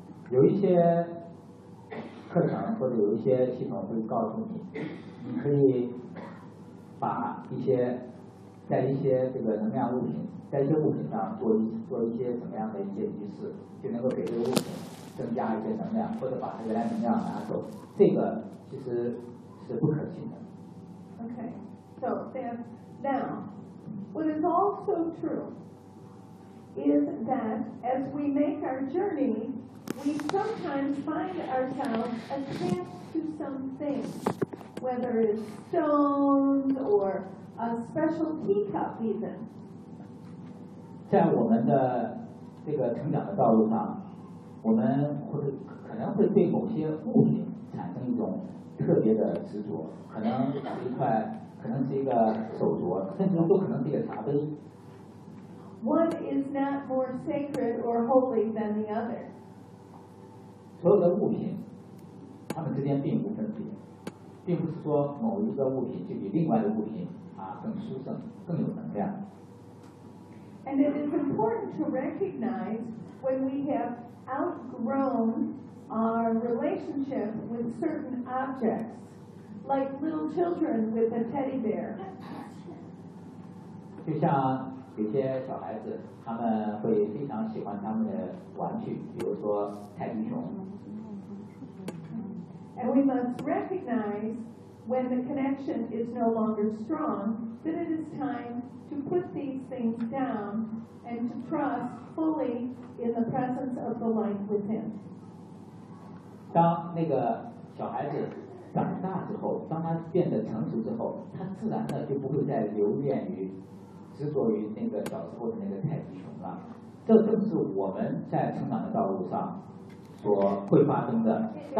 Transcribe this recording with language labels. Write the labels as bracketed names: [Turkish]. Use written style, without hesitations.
[Chinese] 有一些课程或者有一些系统会告诉你，你可以把在一些能量物品，在一些物品上做一些什么样的一些仪式，就能够给这个物品增加一些能量，或者把它原来能量拿走，这个其实是不可信的。 [English] Okay, so then now, what is also true as we make our journey, we sometimes find ourselves attached to something, whether it's stones or a special teacup even. [Chinese] 在我们的这个成长的道路上，我们会可能会对某些物品产生一种特别的执着，可能是一块，可能是一个手镯，甚至都可能是一个茶杯。 [English] What is not more sacred or holy than the other? [Chinese] 所有的物品，它们之间并无分别，并不是说某一个物品就比另外的物品啊更殊胜、更有能量。 [English] And it is important to recognize when we have outgrown our relationship with certain objects, like little children with a teddy bear. [Chinese] 就像有些小孩子，他们会非常喜欢他们的玩具，比如说泰迪熊。 [English] And we must recognize when the connection is no longer strong, then it is time to put these things down and to trust fully in the presence of the light within. [Chinese] 当那个小孩子长大之后，当他变得成熟之后，他自然的就不会再留恋于执着于那个小时候的那个太极熊了。这正是我们在成长的道路上所会发生的。